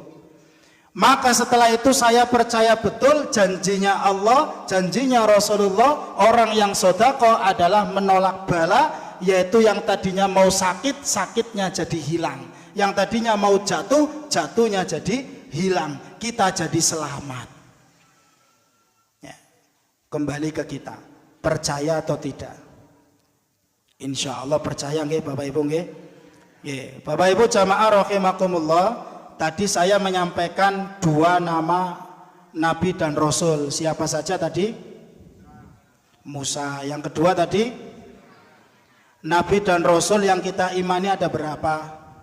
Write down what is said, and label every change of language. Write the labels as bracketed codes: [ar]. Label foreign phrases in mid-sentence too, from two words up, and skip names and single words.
[id] Maka setelah itu saya percaya betul janjinya Allah, janjinya Rasulullah, orang yang sodako adalah menolak bala, yaitu yang tadinya mau sakit, sakitnya jadi hilang. Yang tadinya mau jatuh, jatuhnya jadi hilang. Kita jadi selamat. Ya. Kembali ke kita, percaya atau tidak? [ar] Insya Allah [id] percaya nggih Bapak Ibu nggih? Nggih. Bapak Ibu jamaah rahimakumullah, tadi saya menyampaikan 2 nama Nabi dan Rasul. Siapa saja tadi? Musa. Yang kedua tadi? Nabi dan Rasul yang kita imani ada berapa?